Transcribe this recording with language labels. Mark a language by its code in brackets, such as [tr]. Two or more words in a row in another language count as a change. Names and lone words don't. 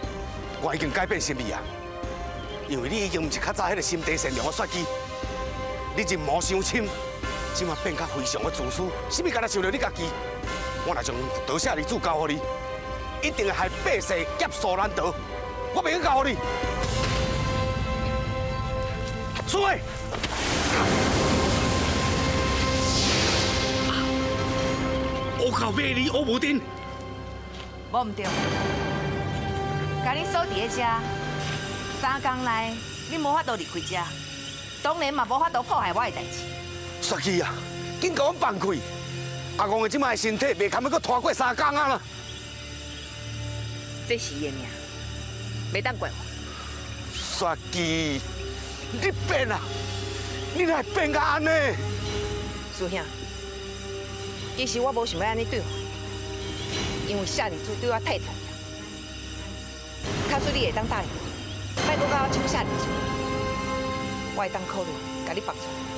[nan] 我已经改变心意啊，因为你已经唔是较早迄个心地善良的雪姬，你人魔伤深，即马变甲非常的自私，什么敢若想着你家己。我若将佛陀舍利子交互你，一定会害百世劫数难逃。我袂去交互你。苏伟，我靠，卖你我无定。无唔对，甲你锁伫咧遮，3天内你无法度离开遮，当然嘛无法度破坏我的代志。雪姬啊，紧甲我放开！阿公的即摆身体袂堪要搁拖过3天啊啦！这是伊的命，袂当怪我。雪姬，你变啊！你哪会变甲安尼？师兄，其实我无想要安尼对我。因为舍利子对我太重要，假使你会当答应我，莫搁甲我抢舍利子，我会当考虑甲你放出来。